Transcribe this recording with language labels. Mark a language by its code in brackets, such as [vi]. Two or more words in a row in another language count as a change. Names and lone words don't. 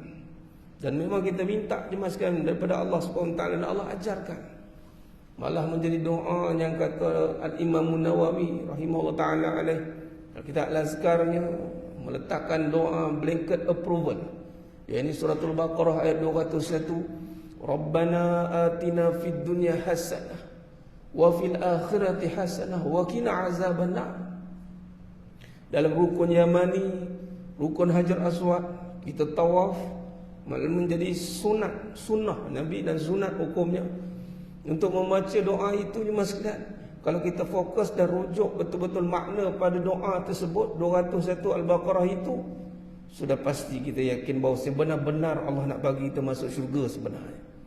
[ms] Dan memang kita minta dimaskan daripada Allah SWT, dan Allah ajarkan. Malah menjadi doa yang kata Al-Imam Nawawi [ar] رحمه الله تعالى عليه, [ms] kitab Al-Azkarnya meletakkan doa [en] blanket approval. [ms] Ini suratul Baqarah ayat 201. [ar] ربنا آتنا في الدنيا حسنة وفي الآخرة حسنة وقنا عذاب النار. [ms] Dalam rukun Yamani, rukun Hajar Aswad, kita tawaf menjadi sunnah Nabi dan sunat hukumnya untuk membaca doa itu. Mas sekalian, kalau kita fokus dan rujuk betul-betul makna pada doa tersebut 201 Al-Baqarah itu, sudah pasti kita yakin bahawa sebenar-benar Allah nak bagi kita masuk syurga sebenarnya.